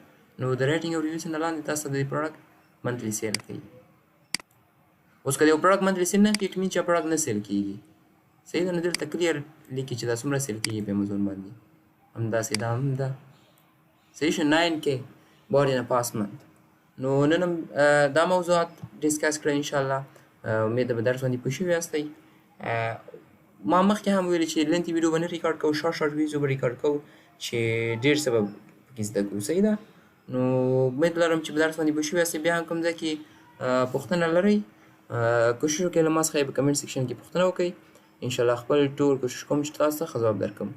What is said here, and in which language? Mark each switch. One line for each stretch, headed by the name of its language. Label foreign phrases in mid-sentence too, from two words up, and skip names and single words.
Pashto: نو د ریټینګ او ریویوز نه لاندې تاسو د دې
English: product monthly sale
Pashto: کوي. اوس که د یو
English: product monthly sale
Pashto: نه کړي
English: it mean
Pashto: چې پروډکټ نه سیل کېږي صحیح ده. نو دلته کلیر لیکي چې دا څومره سیل کېږي په امازون باندې همداسې دا هم ده صحیح شو
English: 9K bought in a past month.
Pashto: نو نن هم دا موضوعات ډسکس کړئ انشاءالله. امید ده په درس باندې پوه شوي یاستئ. ما مخکې هم ویلي چې
English: lengthy video
Pashto: به نه ریکارډ کوو
English: short video
Pashto: به ریکارډ کوو چې ډېر څه به پکې زده کړو صحیح ده. نو امید لرم چې په درس باندې پوه شوي یاستئ. بیا هم کوم ځای کې پوښتنه لرئ کوشش وکړئ له ما څخه په
English: comment section
Pashto: کې پوښتنه وکړئ انشاءالله خپل ټول کوشش کوم چې تاسو ته ښه ځواب درکړم.